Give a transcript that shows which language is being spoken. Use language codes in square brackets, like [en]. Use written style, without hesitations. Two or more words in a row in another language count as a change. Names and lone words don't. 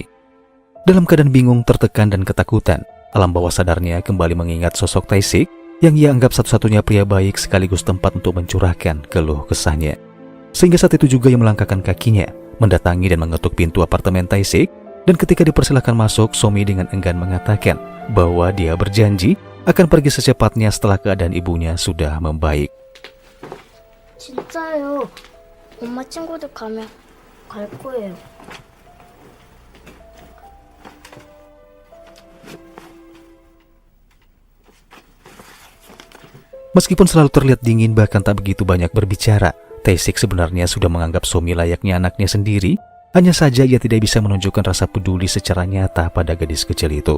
[id] Dalam keadaan bingung, tertekan dan ketakutan, alam bawah sadarnya kembali mengingat sosok Tae-sik yang ia anggap satu-satunya pria baik sekaligus tempat untuk mencurahkan keluh kesahnya. Sehingga saat itu juga ia melangkahkan kakinya, mendatangi dan mengetuk pintu apartemen Tae-sik, dan ketika dipersilakan masuk, Somi dengan enggan mengatakan bahwa dia berjanji akan pergi secepatnya setelah keadaan ibunya sudah membaik. [ko] 진짜요. 엄마 친구들 가면 갈 거예요. [id] Meskipun selalu terlihat dingin bahkan tak begitu banyak berbicara, Tae-sik sebenarnya sudah menganggap Somi layaknya anaknya sendiri. Hanya saja ia tidak bisa menunjukkan rasa peduli secara nyata pada gadis kecil itu.